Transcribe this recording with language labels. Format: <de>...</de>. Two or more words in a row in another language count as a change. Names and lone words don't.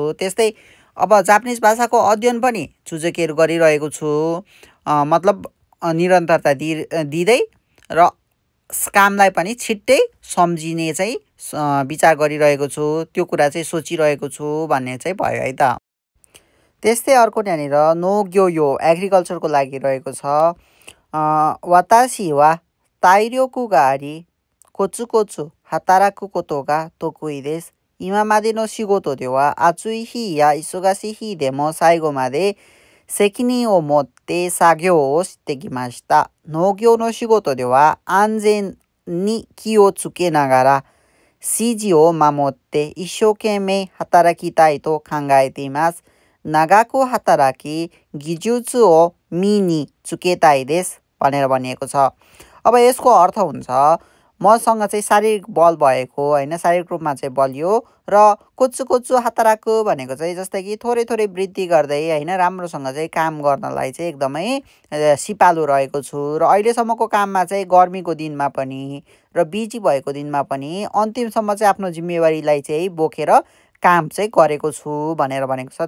<ne>त्यस्तै अब जापानिज भाषाको अध्ययन पनि चुजकेर गरिरहेको छु मतलब निरन्तरता दिँदै र कामलाई पनि छिट्टै सम्झिने चाहिँ विचार गरिरहेको छु त्यो कुरा चाहिँ सोचिरहेको छु भन्ने चाहिँ भयो है त।</ne> <ja>त्यस्तै अर्को यहाँनिर नोग्योयो एग्रिकल्चरको लागि रहेको छ 私は体力がありこつこつ働くことが得意です. 今までの仕事では暑い日や忙しい日でも最後まで責任を持って作業をしてきました。農業の仕事では安全に気をつけながら指示を守って一生懸命働きたいと考えています。長く働き技術を身につけたいです</ja> <ne>भनेर भनिएको छ। अब यसको अर्थ हुन्छ मसँग चाहिँ शारीरिक बल भएको हैन शारीरिक रूपमा चाहिँ बलियो र</ne> <ja>こつこつ働く</ja> <ne>भनेको चाहिँ जस्तै कि थोरै थोरै वृद्धि गर्दै हैन राम्रोसँग चाहिँ काम गर्नलाई चाहिँ एकदमै सिपालु रहेको छु र अहिलेसम्मको काममा चाहिँ गर्मीको दिनमा पनि र बिजी भएको दिनमा पनि अन्तिमसम्म चाहिँ आफ्नो जिम्मेवारीलाई चाहिँ बोकेर काम चाहिँ गरेको छु भनेर भनेको छ।</ne>